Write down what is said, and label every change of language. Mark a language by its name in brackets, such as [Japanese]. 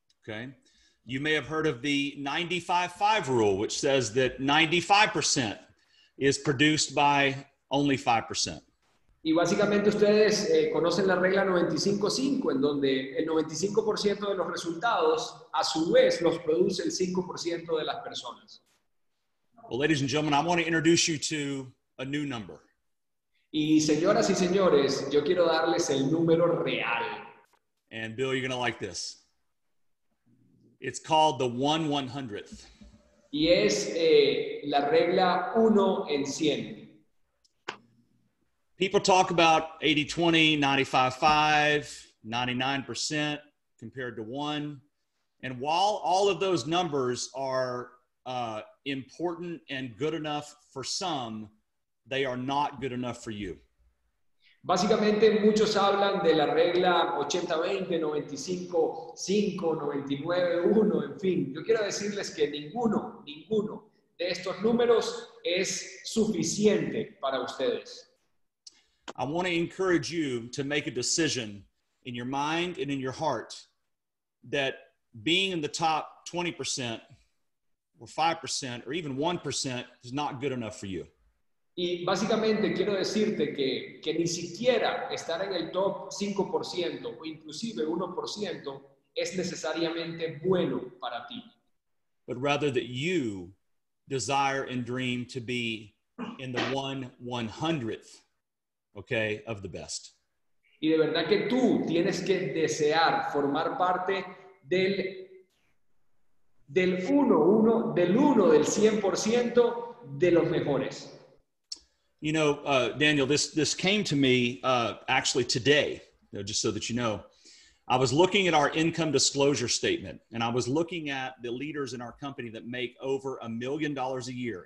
[English] Okay. You may have heard of the 95-5 rule, which says that 95% is produced by only 5%. [Spanish] Y básicamente ustedes conocen la regla 95-5, en donde el 95% de los resultados a su vez los produce el 5% de las personas. [English] Well, ladies and gentlemen, I want to introduce you to a new number. [Spanish] Y señoras y señores, yo quiero darles el número real. [English] And Bill, you're going to like this. It's called the 1/100th. [Spanish] Y es la regla 1 en 100. [English] People talk about 80-20, 95-5, 99% compared to 1. And while all of those numbers are important and good enough for some, they are not good enough for you. [Spanish] Básicamente muchos hablan de la regla 80-20, 95-5, 99-1, en fin. Yo quiero decirles que ninguno de estos números es suficiente para ustedes. [English] I want to encourage you to make a decision in your mind and in your heart that being in the top 20% or 5% or even 1% is not good enough for you. [Spanish] Y básicamente quiero decirte que ni siquiera estar en el top 5% o inclusive 1% es necesariamente bueno para ti. [English] But rather that you desire and dream to be in the 1/100th, okay, of the best. [Spanish] Y de verdad que tú tienes que desear formar parte del 1, del 100% de los mejores. [English] You know, Daniel, this came to me actually today, just so that you know. I was looking at our income disclosure statement, and I was looking at the leaders in our company that make over $1 million a year.